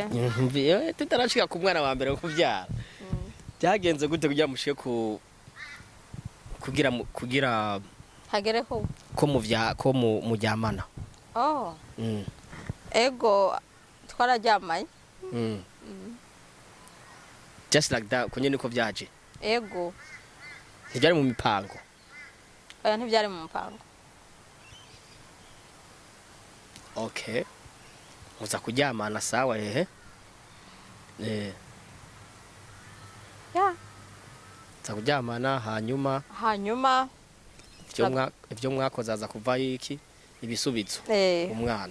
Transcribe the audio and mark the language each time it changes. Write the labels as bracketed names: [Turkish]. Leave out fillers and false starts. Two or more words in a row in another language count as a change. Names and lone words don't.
[Rundi] tutarashika ku mwana wa mbere kubyara byagenze gute kugira mushike kugira hagere ko mujyamana ego twarajyamanye [English] just like that [Rundi] kunye niko byaje ego ntibyari mu mipango oya ntibyari mu mipango okay muza kuryamana sawa za kuryamana hanyuma ivyo mwakoze aza kuva iki ibisubizo umwana